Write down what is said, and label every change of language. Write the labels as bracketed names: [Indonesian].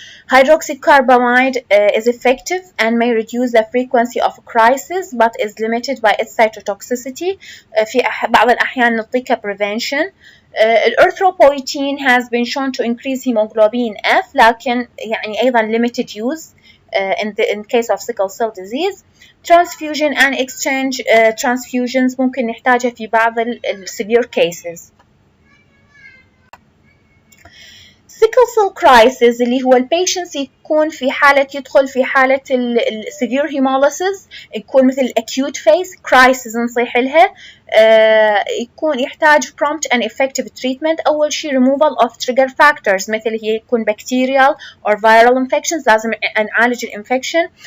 [English] Hydroxycarbamide is effective and may reduce the frequency of crisis but is limited by its cytotoxicity. [Arabic] في بعض الأحيان نعطيك prevention. [English] Erythropoietin has been shown to increase hemoglobin F [Arabic] لكن يعني أيضا [English] limited use in case of sickle cell disease. Transfusion and exchange transfusions [Arabic] ممكن نحتاجها في بعض [English] severe cases. [Arabic] sickle cell crisis اللي هو البيشنت يكون في حالة يدخل في حالة severe hemolysis، يكون مثل acute phase crisis نصيح لها. [English] يكون يحتاج prompt and effective treatment. [Arabic] أول شيء [English] removal of trigger factors [Arabic] مثل هي يكون bacterial or viral infections، لازم نعالج الانفكشن.